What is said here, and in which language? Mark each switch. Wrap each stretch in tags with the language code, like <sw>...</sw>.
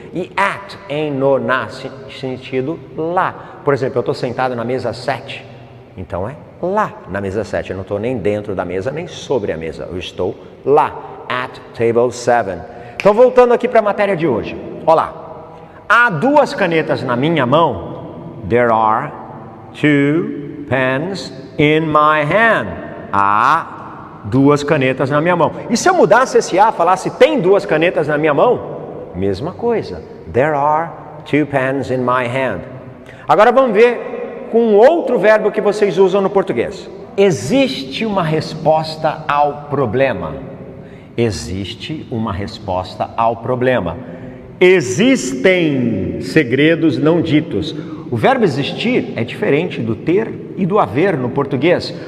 <pt>E at, em, no, na, sentido lá. Por exemplo, eu estou sentado na mesa 7. Então é lá na mesa 7. Eu não estou nem dentro da mesa, nem sobre a mesa. Eu estou lá.</pt> <en>At table 7.</en> <pt>Então, voltando aqui para a matéria de hoje. Olá. Há duas canetas na minha mão.</pt> <en>There are two pens in my hand.</en> <pt>Há duas canetas na minha mão. E se eu mudasse esse A, falasse tem duas canetas na minha mão? Mesma coisa.</pt> <en>There are two pens in my hand.</en> <pt>Agora vamos ver com outro verbo que vocês usam no português. Existe uma resposta ao problema. Existe uma resposta ao problema. Existem segredos não ditos. O verbo existir é diferente do ter e do haver no português.</pt>